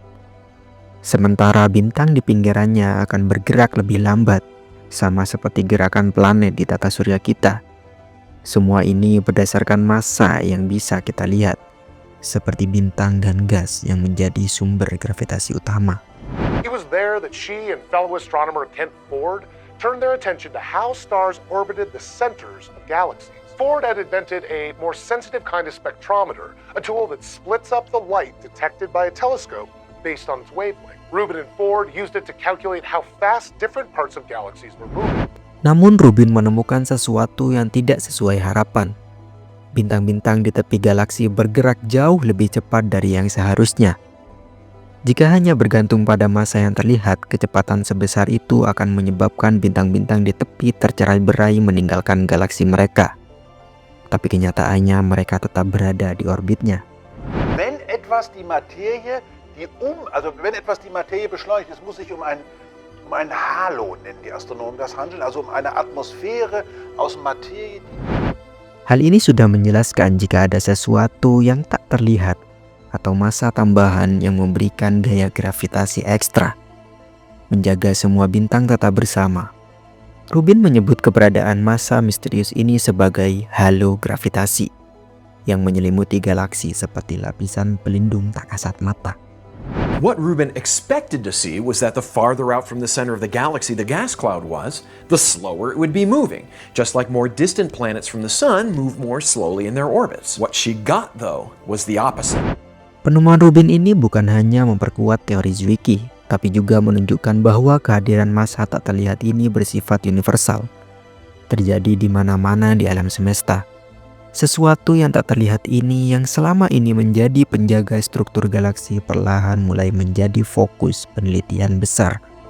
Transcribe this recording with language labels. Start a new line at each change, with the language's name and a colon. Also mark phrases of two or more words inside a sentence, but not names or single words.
Indonesian: Sementara bintang di pinggirannya akan bergerak lebih lambat, sama seperti gerakan planet di tata surya kita. Semua ini berdasarkan massa yang bisa kita lihat, seperti bintang dan gas yang menjadi sumber gravitasi utama.
English: It was there that she and fellow astronomer Kent Ford turned their attention to how stars orbited the centers of galaxies. Ford had invented a more sensitive kind of spectrometer, a tool that splits up the light detected by a telescope based on its wavelength. Rubin and Ford used it to calculate how fast different parts of galaxies were moving.
Indonesian: Namun Rubin menemukan sesuatu yang tidak sesuai harapan. Bintang-bintang di tepi galaksi bergerak jauh lebih cepat dari yang seharusnya. Jika hanya bergantung pada massa yang terlihat, kecepatan sebesar itu akan menyebabkan bintang-bintang di tepi tercerai-berai meninggalkan galaksi mereka. Tapi kenyataannya mereka tetap berada di orbitnya.
German: Wenn etwas die Materie beschleunigt, es muss sich um ein Halo, nennen die Astronomen das, handeln, also um eine Atmosphäre aus Materie.
Indonesian: Hal ini sudah menjelaskan jika ada sesuatu yang tak terlihat atau massa tambahan yang memberikan gaya gravitasi ekstra, menjaga semua bintang tetap bersama. Rubin menyebut keberadaan massa misterius ini sebagai halo gravitasi yang menyelimuti galaksi seperti lapisan pelindung tak kasat mata.
English: What Rubin expected to see was that the farther out from the center of the galaxy the gas cloud was, the slower it would be moving, just like more distant planets from the sun move more slowly in their orbits. What she got, though, was the opposite.
Indonesian: Penemuan Rubin ini bukan hanya memperkuat teori Zwicky, tapi juga menunjukkan bahwa kehadiran massa tak terlihat ini bersifat universal, terjadi di mana-mana di alam semesta. Sesuatu yang tak terlihat ini yang selama ini menjadi penjaga struktur galaksi perlahan mulai menjadi fokus penelitian besar.